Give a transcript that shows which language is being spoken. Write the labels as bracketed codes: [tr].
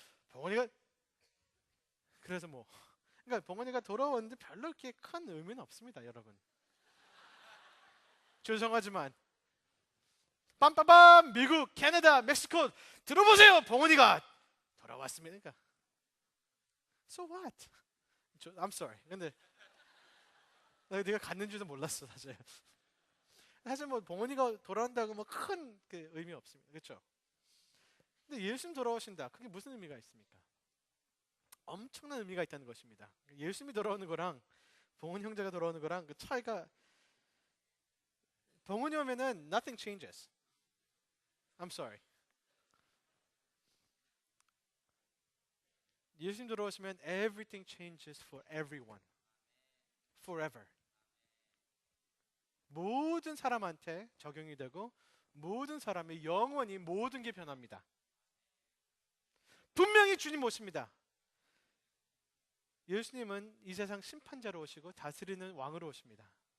[ko] 봉헌이가 그래서 그러니까 봉헌이가 돌아오는데 별로 그렇게 큰 의미는 없습니다, 여러분. 죄송하지만 빰빰빰 미국, 캐나다, 멕시코 들어보세요. 봉헌이가 돌아왔습니다. 그러니까 [en] So what? I'm sorry. [ko] 근데 네가 갔는 줄도 몰랐어 사실. 사실 봉헌이가 돌아온다고 큰 의미 없습니다. 그렇죠? 근데 예수님 돌아오신다. 그게 무슨 의미가 있습니까? 엄청난 의미가 있다는 것입니다. 예수님이 돌아오는 거랑 봉헌 형제가 돌아오는 거랑 그 차이가, 봉헌이 오면은 [en] nothing changes. I'm sorry. [ko] 예수님 들어오시면 [en] everything changes for everyone. Forever. [ko] 모든 사람한테 적용이 되고 모든 사람의 영원히 모든 게 변합니다. 분명히 주님 오십니다. 예수님은 이 세상 심판자로 오시고 다스리는 왕으로 오십니다.